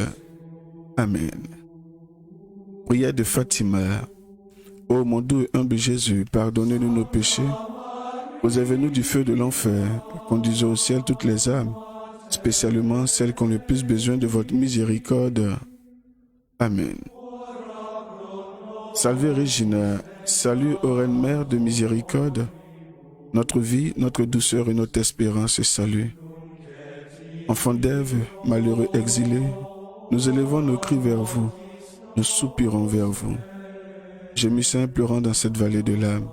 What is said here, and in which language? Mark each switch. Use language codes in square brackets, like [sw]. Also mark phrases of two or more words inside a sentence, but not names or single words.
[fr] Amen. Prière de Fatima. Ô mon doux et humble Jésus, pardonnez-nous nos péchés, préservez-nous du feu de l'enfer, conduisez au ciel toutes les âmes, spécialement celles qui ont le plus besoin de votre miséricorde. Amen. [la] Salve Regina, [fr] salut ô Reine Mère de miséricorde, notre vie, notre douceur et notre espérance et salut. Enfants d'Ève, malheureux exilés, nous élevons nos cris vers vous, nous soupirons vers vous. Gémissons implorant dans cette vallée de larmes.